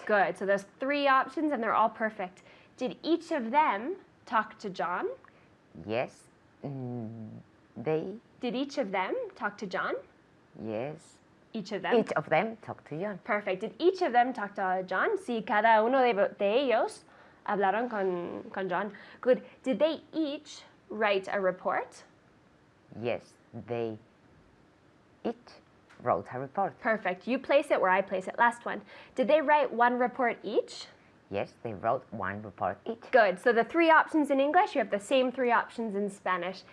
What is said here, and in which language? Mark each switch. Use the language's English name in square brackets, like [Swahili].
[English] Good. So there's three options and they're all perfect. Did each of them talk to John? Yes, they. Did each of them talk to John? Yes, Each of them? each of them talked to John. Perfect. Did each of them talk to John? [Spanish] Sí, cada uno de ellos hablaron con John. [English] Good. Did they each write a report? Yes, they each wrote a report. Perfect. You place it where I place it. Last one. Did they write one report each? Yes, they wrote one report each. Good. So the three options in English, you have the same three options in Spanish.